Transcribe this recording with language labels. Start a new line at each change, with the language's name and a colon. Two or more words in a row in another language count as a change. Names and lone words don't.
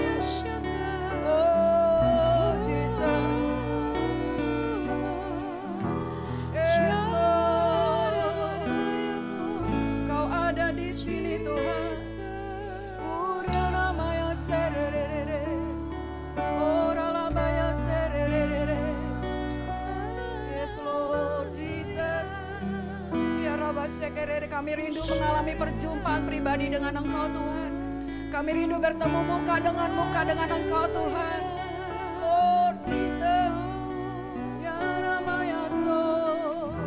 English: Oh Jesus. Yes, Lord.
Indonesian: Kau ada di sini Tuhan. Uriaramaya sererere. Oralamaya sererere.
English: Yes, Lord Jesus. Ya Rabba Shekerere,
Indonesian: kami rindu mengalami perjumpaan pribadi dengan Engkau Tuhan. Kami rindu bertemu muka dengan Engkau Tuhan.
English: Lord Jesus. Ya Ramaya So.